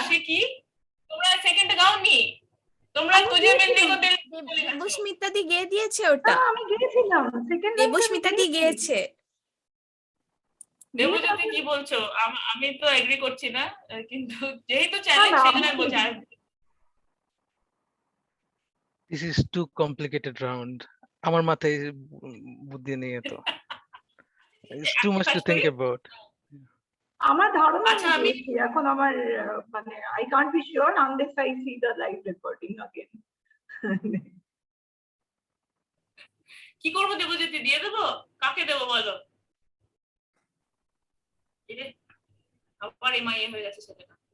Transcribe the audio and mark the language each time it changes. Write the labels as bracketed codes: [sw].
[bn] आशिकी। তোমরা সেকেন্ডটা গাওনি, তোমরা আমি [hi] তুঝে মিলনে [bn] গেয়েছিলাম। [hi] কো দিল [bn] বলে গেছো। দেবস্মিতা দি গিয়ে দিয়েছে না ওটা, আমি গিয়েছিলাম সেকেন্ড দেবস্মিতা দি গিয়েছে। দেবজ্যোতি কি বলছো? আমি তো এগ্রি করছি না, কিন্তু যেহেতু চ্যালেঞ্জ না, সেজন্য আমি আমি- বলছি। [en] This is too complicated round. [bn] আমার মাথায় বুদ্ধি নেই এত। [en] It's too much to think about. [bn] আমার ধারণা আচ্ছা, আমি আমি- দিয়েছি। এখন আমার মানে [en] I can't be sure unless I see the live recording again. [bn] কি করবো দেবজ্যোতি? দিয়ে দেবো? কাকে দেবো বলো? এই যে, আবার এমআইএ হয়ে গেছে সেটা।